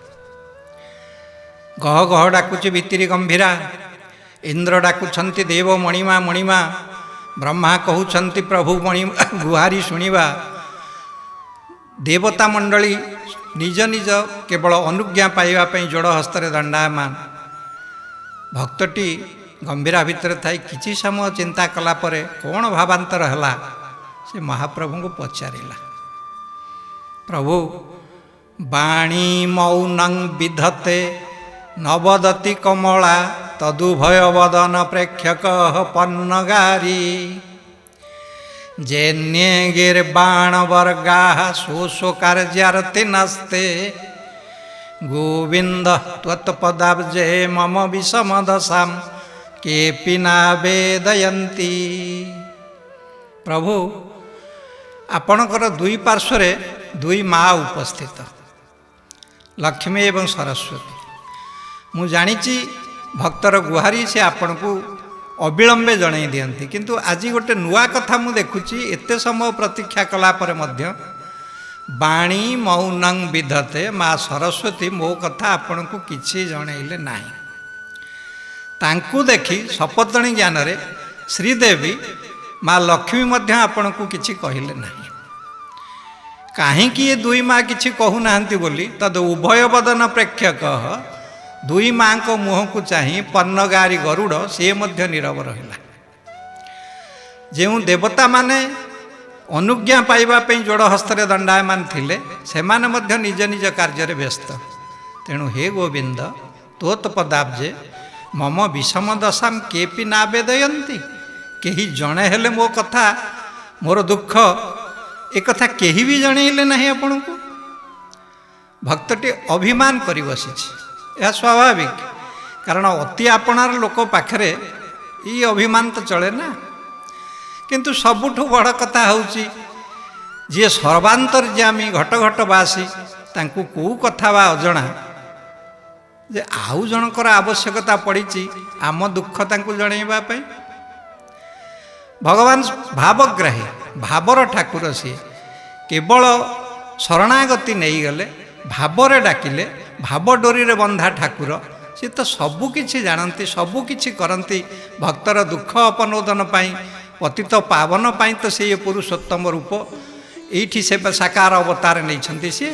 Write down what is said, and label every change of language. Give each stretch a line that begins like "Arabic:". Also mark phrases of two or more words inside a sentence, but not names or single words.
Odia: ଗହ ଗହ ଡାକୁଚି ଭିତ୍ତିରି ଗମ୍ଭୀରା, ଇନ୍ଦ୍ର ଡାକୁଛନ୍ତି ଦେବ ମଣିମା ମଣିମା, ବ୍ରହ୍ମା କହଉଛନ୍ତି ପ୍ରଭୁ ମଣିମା ଗୁହାରି ଶୁଣିବା। ଦେବତା ମଣ୍ଡଳୀ ନିଜ ନିଜ କେବଳ ଅନୁଜ୍ଞା ପାଇବା ପାଇଁ ଯୋଡ଼ ହସ୍ତରେ ଦଣ୍ଡାୟମାନ। ଭକ୍ତଟି ଗମ୍ଭୀରା ଭିତର ଥାଇ କିଛି ସମୟ ଚିନ୍ତା କଲା ପରେ କେଉଁ ଭାବାନ୍ତର ହେଲା ସେ ମହାପ୍ରଭୁ କୁ ପଚାରିଲା।
Sanskrit: प्रभु बाणी मौनं विधते नवदति कमला, तदुभय वदन प्रेक्षक पन्नगारी। जैन्ये गिर्बाण वर्गा शोषो कार्यार्थे नस्ते, गोविंद त्वत्पदाब्जे मम विषम दशां केपि नावेदयन्ति।
Odia: ପ୍ରଭୁ ଆପଣଙ୍କର ଦୁଇ ପାର୍ଶ୍ୱରେ ଦୁଇ ମାଁ ଉପସ୍ଥିତ, ଲକ୍ଷ୍ମୀ ଏବଂ ସରସ୍ୱତୀ। ମୁଁ ଜାଣିଛି ଭକ୍ତର ଗୁହାରି ସେ ଆପଣ କୁ ଅବିଳମ୍ବେ ଜଣାଇ ଦିଅନ୍ତି, କିନ୍ତୁ ଆଜି ଗୋଟେ ନୂଆ କଥା ମୁଁ ଦେଖୁଛି। ଏତେ ସମୟ ପ୍ରତୀକ୍ଷା କଲା ପରେ ମଧ୍ୟ
Sanskrit: बाणी मौनं विधते,
Odia: ମାଁ ସରସ୍ୱତୀ ମୋ କଥା ଆପଣ କୁ କିଛି ଜଣାଇଲେ ନାହିଁ। ତାଙ୍କୁ ଦେଖି ସପତ୍ନୀ ଜ୍ଞାନ ରେ ଶ୍ରୀଦେବୀ ମାଁ ଲକ୍ଷ୍ମୀ ମଧ୍ୟ ଆପଣ କୁ କିଛି କହିଲେ ନାହିଁ। କାହିଁ କି ଏ ଦୁଇ ମାଁ କିଛି କହୁ ନାହାନ୍ତି ବୋଲି
Sanskrit: तद उभय बदन प्रेक्षक
Odia: ଦୁଇ ମାଁ କୁ ମୁହଁ କୁ ଚାହିଁ ପନ୍ନଗାରି ଗରୁଡ଼ ସେ ମଧ୍ୟ ନୀରବ ରହିଲା। ଯେଉଁ ଦେବତା ମାନେ ଅନୁଜ୍ଞା ପାଇବା ପାଇଁ ଯୋଡ଼ ହସ୍ତରେ ଦଣ୍ଡାୟମାନ ଥିଲେ, ସେମାନେ ମଧ୍ୟ ନିଜ ନିଜ କାର୍ଯ୍ୟ ବ୍ୟସ୍ତ।
Sanskrit: तेणु हे गोविंद त्वत्पदाब्जे मम विषम दशां केपि नावेदयन्ति।
Odia: କେହି ଜଣେ ହେଲେ ମୋ କଥା ମୋର ଦୁଃଖ ଏକ କଥା କେହି ବି ଜଣାଇଲେ ନାହିଁ ଆପଣ କୁ। ଭକ୍ତଟି ଅଭିମାନ କରି ବସିଛି, ଏହା ସ୍ୱାଭାବିକ, କାରଣ ଅତି ଆପଣାର ଲୋକ ପାଖରେ ଏ ଅଭିମାନ ତ ଚଳେ ନା। କିନ୍ତୁ ସବୁଠୁ ବଡ଼ କଥା ହେଉଛି ଯେ ସର୍ବାନ୍ତର୍ଯ୍ୟାମୀ ଘଟ ଘଟ ବାସୀ ତାଙ୍କୁ କେଉଁ କଥା ବା ଅଜଣା ଯେ ଆଉ ଜଣଙ୍କର ଆବଶ୍ୟକତା ପଡ଼ି ଆମ ଦୁଃଖ ତାଙ୍କୁ ଜଣାଇବା ପାଇଁ। ଭଗବାନ ଭାବଗ୍ରାହୀ ଭାବର ଠାକୁର ସେ କେବଳ ଶରଣାଗତି ନେଇଗଲେ, ଭାବରେ ଡାକିଲେ, ଭାବ ଡୋରିରେ ବନ୍ଧା ଠାକୁର ସେ ତ ସବୁକିଛି ଜାଣନ୍ତି, ସବୁକିଛି କରନ୍ତି। ଭକ୍ତର ଦୁଃଖ ଅପନୋଦନ ପାଇଁ, ପତିତ ପାବନ ପାଇଁ ତ ସେ ପୁରୁଷୋତ୍ତମ ରୂପ। ଏଇଠି ସେ ସାକାର ଅବତାର ନେଇଛନ୍ତି ସିଏ।